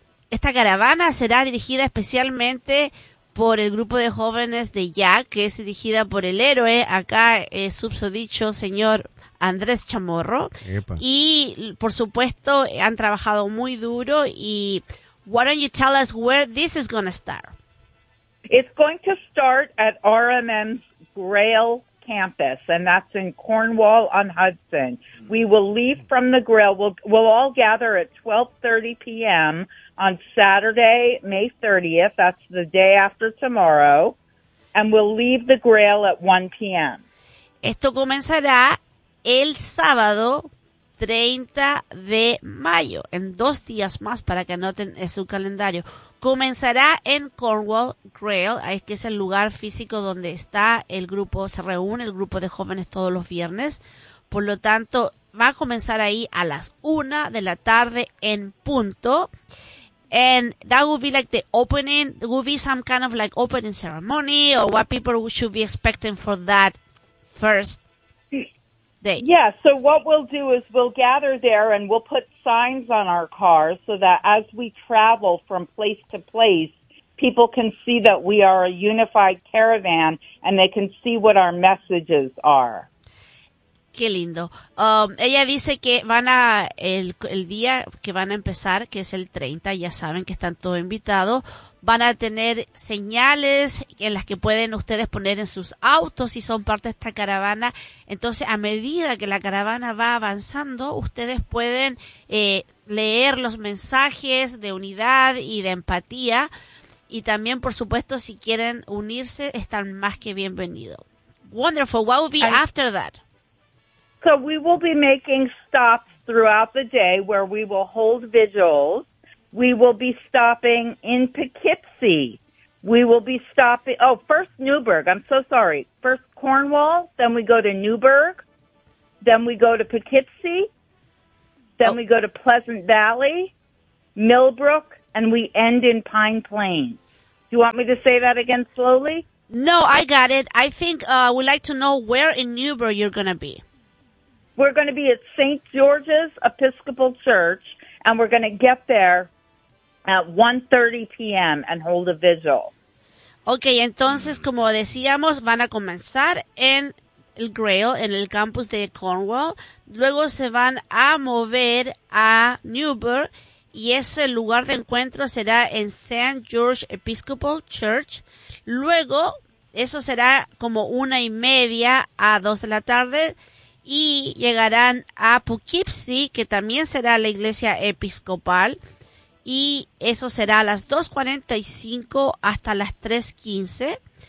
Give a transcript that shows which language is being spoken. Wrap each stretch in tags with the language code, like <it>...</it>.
<es>Esta caravana será dirigida especialmente por el grupo de jóvenes de YAC, que es dirigida por el héroe, acá subsodicho señor Andrés Chamorro. Epa. Y, por supuesto, han trabajado muy duro.</es> <en>Y why don't you tell us where this is going to start? It's going to start at RMM's Grail campus, and that's in Cornwall on Hudson. We will leave from the Grail. We'll all gather at 12:30 p.m. on Saturday, May 30th. That's the day after tomorrow. And we'll leave the Grail at 1 p.m.</en> <es>Esto comenzará el sábado 30 de mayo, en dos días más para que anoten en su calendario. Comenzará en Cornwall Grail, que es el lugar físico donde está el grupo, se reúne el grupo de jóvenes todos los viernes. Por lo tanto, va a comenzar ahí a las 1:00 p.m. en punto.</es> <en>And that will be like the opening, there will be some kind of like opening ceremony or what people should be expecting for that first day. Yeah, so what we'll do is we'll gather there and we'll put signs on our cars so that as we travel from place to place, people can see that we are a unified caravan and they can see what our messages are.</en> <es>Qué lindo. Ella dice que van a el día que van a empezar, que es el 30, ya saben que están todos invitados, van a tener señales en las que pueden ustedes poner en sus autos si son parte de esta caravana. Entonces, a medida que la caravana va avanzando, ustedes pueden leer los mensajes de unidad y de empatía. Y también, por supuesto, si quieren unirse, están más que bienvenidos.</es> <en>Wonderful. What will be after that? So we will be making stops throughout the day where we will hold vigils. We will be stopping in Poughkeepsie. We will be stopping, first Newburgh. I'm so sorry. First Cornwall, then we go to Newburgh, then we go to Poughkeepsie, then we go to Pleasant Valley, Millbrook, and we end in Pine Plains. Do you want me to say that again slowly? No, I got it. I think we'd like to know where in Newburgh you're going to be. We're going to be at St. George's Episcopal Church, and we're going to get there at 1:30 p.m. and hold a vigil.</en> <es>Okay, entonces, como decíamos, van a comenzar en el Grail, en el campus de Cornwall. Luego se van a mover a Newburgh, y ese lugar de encuentro será en St. George's Episcopal Church. Luego, eso será como 1:30 a 2:00 p.m., y llegarán a Poughkeepsie, que también será la iglesia episcopal, y eso será a las 2:45 hasta las 3:15.</es>